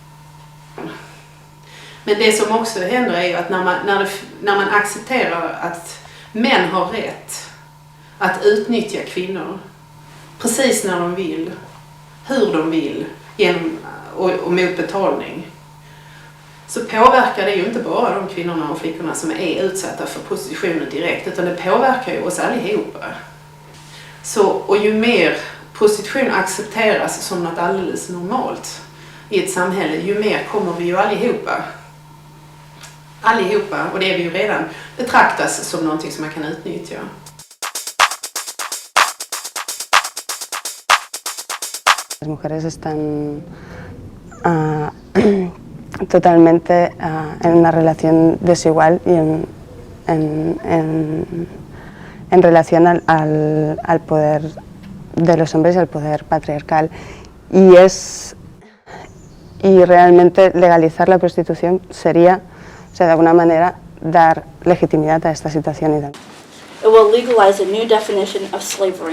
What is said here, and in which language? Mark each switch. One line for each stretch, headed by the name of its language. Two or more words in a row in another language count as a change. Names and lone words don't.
Swedish: Men det som också händer är ju att när man accepterar att män har rätt att utnyttja kvinnor precis när de vill, hur de vill och mot betalning, så påverkar det ju inte bara de kvinnorna och flickorna som är utsatta för prostitutionen direkt, utan det påverkar ju oss allihopa. Och ju mer prostitution accepteras som något alldeles normalt i ett samhälle, ju mer kommer vi ju allihopa, och det är vi ju redan, betraktas som någonting som man kan utnyttja.
Spanish: Las mujeres están totalmente en una relación desigual y en relación al poder de los hombres y al poder patriarcal. Y realmente legalizar la prostitución sería, o sea, de alguna manera, dar legitimidad a esta situación.
English: It will legalize a new definition of slavery.